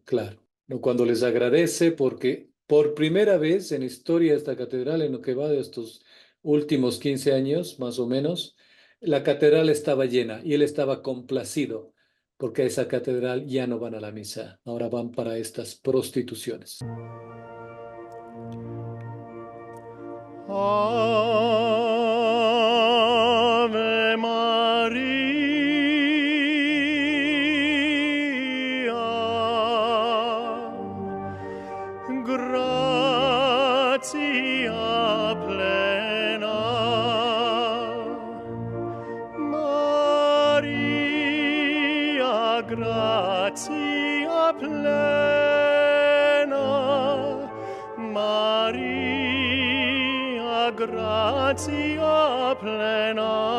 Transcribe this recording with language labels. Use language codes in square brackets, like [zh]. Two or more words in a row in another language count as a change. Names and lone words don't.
[es] Claro, cuando les agradece porque por primera vez en la historia de esta catedral, en lo que va de estos últimos 15 años, más o menos, La catedral estaba llena y él estaba complacido porque a esa catedral ya no van a la misa, ahora van para estas prostituciones. [la] Ave Maria, gratia plena, Maria, gratia plena, Maria, gratia plena.